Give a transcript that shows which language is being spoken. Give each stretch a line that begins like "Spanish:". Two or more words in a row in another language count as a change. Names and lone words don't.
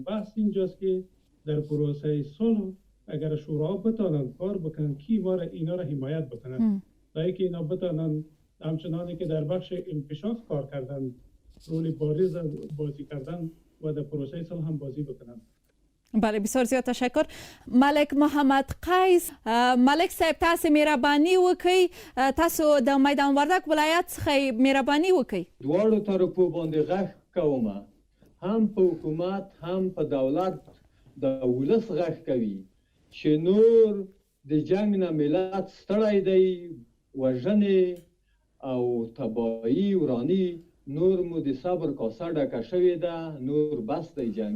Persian: بحث اینجاست که در پروسه صلح اگر شوراها بتونن کار بکنن کی اینا را حمایت بکنن تا اینکه اینا بتونن همچنانی که در بخش انکشاف کار کردن رول بارز بازی کردن و در پروسه صلح هم بازی بکنن. بله، بسیار زیاد تشکر.
Pashto: ملک محمد قیس، ملک صاحب تاسو مهرباني وکړئ، تاسو د میدان وردګ ولایت څخه مهرباني وکړئ. دواړو طرفو باندې غږ کوم، هم په حکومت هم په دولت د ولس غږ کوي چې نور د جنگ نه ملت ستړی دی، وژنې او تباهي ورانی نور مو د صبر کاسه ډکه شوې ده، نور بس دی جنگ.